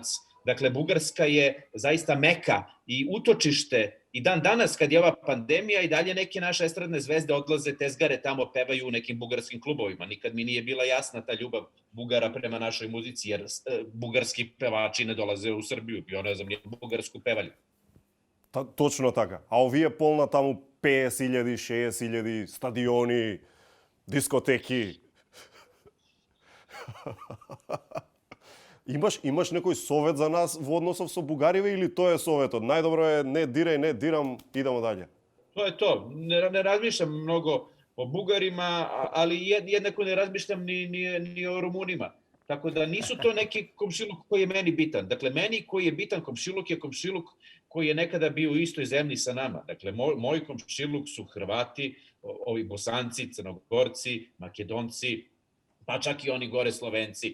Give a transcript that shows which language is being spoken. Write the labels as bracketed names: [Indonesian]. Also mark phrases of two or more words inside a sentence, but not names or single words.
[Serbian] Dakle, Bugarska je zaista meka i utočište i dan danas kad je ova pandemija i dalje neke naše estradne zvezde odlaze, tezgare tamo, pevaju u nekim bugarskim klubovima. Nikad mi nije bila jasna ta ljubav Bugara prema našoj muzici, jer bugarski pevači ne dolaze u Srbiju i ne znam, nije bugarsku pevali. [Macedonian] Точно така. А овие полна таму 50.000, 60.000 стадиони, дискотеки. Имаш некој совет за нас во односов со бугариве или тоа е советот? Најдобро е не дирај, не дирам, [Serbian] идемо далje. To je to. Ne razmišljam mnogo o Bugarima, ali jednako ne razmišljam ni o Rumunima. Tako da nisu to neki komšiluk koji je meni bitan. Dakle, meni koji je bitan komšiluk je komšiluk koji je nekada bio u istoj zemlji sa nama. Dakle, moj komšiluk su Hrvati, ovi Bosanci, Crnogorci, Makedonci, pa čak i oni gore Slovenci.